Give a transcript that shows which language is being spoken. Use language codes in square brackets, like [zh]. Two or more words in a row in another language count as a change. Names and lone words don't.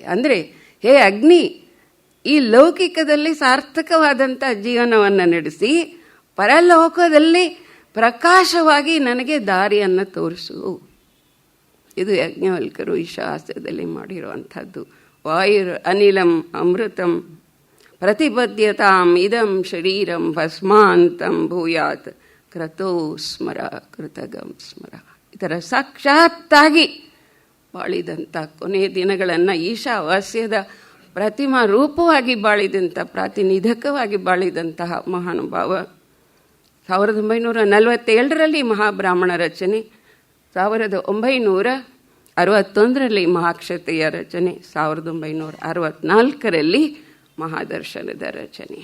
[kn] ಅಂದರೆ ಹೇ ಅಗ್ನಿ, ಈ ಲೌಕಿಕದಲ್ಲಿ ಸಾರ್ಥಕವಾದಂಥ ಜೀವನವನ್ನು ನಡೆಸಿ ಪರಲೋಕದಲ್ಲಿ ಪ್ರಕಾಶವಾಗಿ ನನಗೆ ದಾರಿಯನ್ನು ತೋರಿಸು. ಇದು ಯಾಜ್ಞವಲ್ಕರು ಈಶಾವಾಸ್ಯದಲ್ಲಿ ಮಾಡಿರುವಂಥದ್ದು. [sa] ವಾಯುರ್ ಅನಿಲಂ ಅಮೃತಂ ಪ್ರತಿಪದ್ಯತಾಂ ಇದಂ ಶರೀರಂ ಭಸ್ಮಾಂತಂ ಭೂಯಾತ್ ಕ್ರತೋ ಸ್ಮರ ಕೃತಗಂ ಸ್ಮರ. [kn] ಇದರ ಸಾಕ್ಷಾತ್ತಾಗಿ ಬಾಳಿದಂಥ ಕೊನೆಯ ದಿನಗಳನ್ನು ಈಶಾವಾಸ್ಯದ ಪ್ರತಿಮಾ ರೂಪವಾಗಿ ಬಾಳಿದಂಥ, ಪ್ರಾತಿನಿಧಿಕವಾಗಿ ಬಾಳಿದಂತಹ ಮಹಾನುಭಾವ. 1947ರಲ್ಲಿ ಮಹಾಬ್ರಾಹ್ಮಣ ರಚನೆ, 1961ರಲ್ಲಿ ಮಹಾಕ್ಷತೆಯ ರಚನೆ, 1964ರಲ್ಲಿ ಮಹಾದರ್ಶನದ ರಚನೆ.